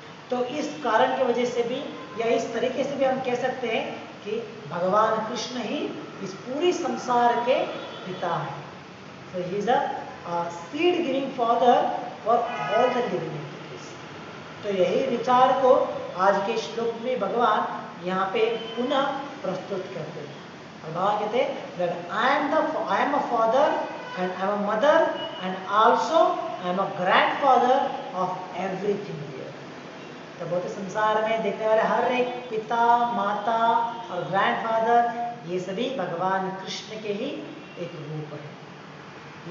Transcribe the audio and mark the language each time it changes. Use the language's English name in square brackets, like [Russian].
[Hindi] तो इस कारण की वजह से भी या इस तरीके से भी हम कह सकते हैं कि भगवान कृष्ण ही इस पूरी संसार के पिता हैं। [English] So he is a seed giving father for all the living entities. [Hindi] तो यही विचार को आज के श्लोक में भगवान यहाँ पे पुनः प्रस्तुत करते हैं। और भगवान कहते हैं [English] that I am a father and I am a mother and also I am a grandfather of everything here. [Hindi] तो भौतिक संसार में देखने वाले हर एक पिता, माता और ग्रैंडफादर ये सभी भगवान कृष्ण के ही एक रूप है।